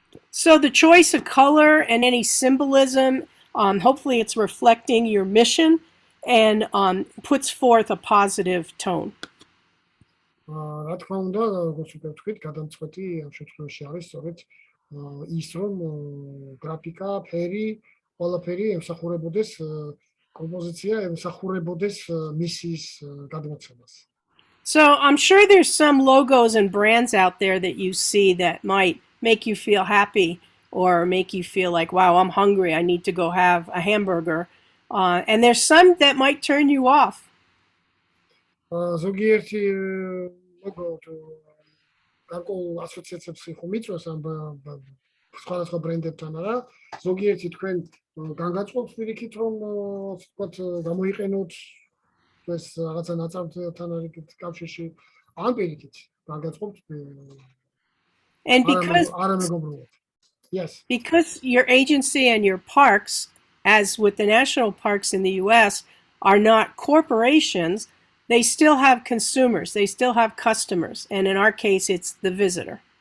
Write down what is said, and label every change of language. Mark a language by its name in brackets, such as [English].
[English] So the choice of color and any symbolism, hopefully it's reflecting your mission and puts forth a positive tone. [Georgian] რა თქმა უნდა, როგორც უკვე ვთქვით, გადამწყვეტი ამ შემთხვევაში არის სწორედ ის, რომ გრაფიკა, ფერი, ყველაფერი ემსახურებოდეს კომპოზიცია, ემსახურებოდეს მისიის გადმოცემას. [English] So I'm sure there's some logos and brands out there that you see that might make you feel happy or make you feel like, wow, I'm hungry, I need to go have a hamburger. And there's some that might turn you off. [Georgian] ზოგიერთი ლოგო თუ გარკვეულ ასოციაციებს ხომ იწვევს ამ სხვადასხვა ბრენდებთან არა, ზოგიერთი თქვენ განგაწყობს პირიქით, რომ ვთქვათ, გამოიყენოთ ეს რაღაცა ნაწარმოებთან არის კავშირში, ან პირიქით განგაწყობს [English] And [Georgian] არამეგობრულად. [English] Yes. Because your agency and your parks, as with the national parks in the US, are not corporations, they still have consumers, they still have customers, and in our case, it's the visitor.